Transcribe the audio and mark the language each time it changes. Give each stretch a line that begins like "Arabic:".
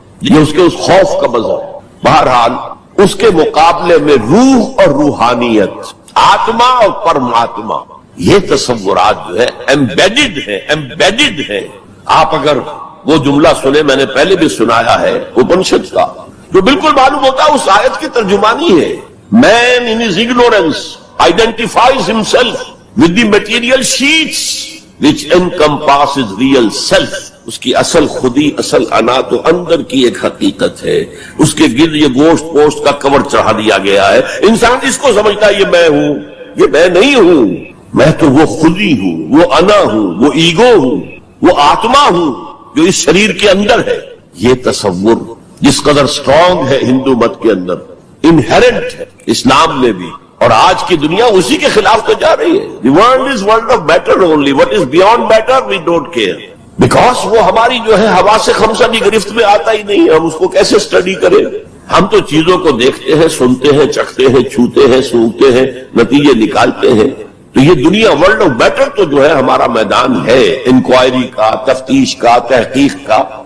Urdu: یہ اس کے اس خوف کا مذہب. بہرحال اس کے مقابلے میں روح اور روحانیت, آتما اور پرماتما, یہ تصورات جو ہے ایمبیڈڈ ہے. آپ اگر وہ جملہ سنے, میں نے پہلے بھی سنایا ہے اپنشد کا, جو بالکل معلوم ہوتا ہے اس آیت کی ترجمانی ہے.
English: Man in his ignorance identifies himself with the material sheets which encompasses real self.
Urdu: اس کی اصل خودی, اصل انا تو اندر کی ایک حقیقت ہے. اس کے گرد یہ گوشت پوشت کا کور چڑھا دیا گیا ہے. انسان اس کو سمجھتا ہے یہ میں ہوں, یہ میں نہیں ہوں. میں تو وہ خودی ہوں, وہ انا ہوں, وہ ایگو ہوں, وہ آتما ہوں جو اس شریر کے اندر ہے. یہ تصور جس قدر سٹرونگ ہے ہندو مت کے اندر, انہیرنٹ ہے اسلام میں بھی, اور آج کی دنیا اسی کے خلاف تو جا رہی ہے.
English: The world is world of matter only. What is beyond matter we don't care. Because
Urdu: وہ ہماری جو ہے حواس خمسہ کی گرفت میں آتا ہی نہیں. ہم اس کو کیسے اسٹڈی کریں؟ ہم تو چیزوں کو دیکھتے ہیں, سنتے ہیں, چکھتے ہیں, چھوتے ہیں, سونگتے ہیں, نتیجے نکالتے ہیں. تو یہ دنیا ورلڈ آف میٹر تو جو ہے ہمارا میدان ہے انکوائری کا, تفتیش کا, تحقیق کا.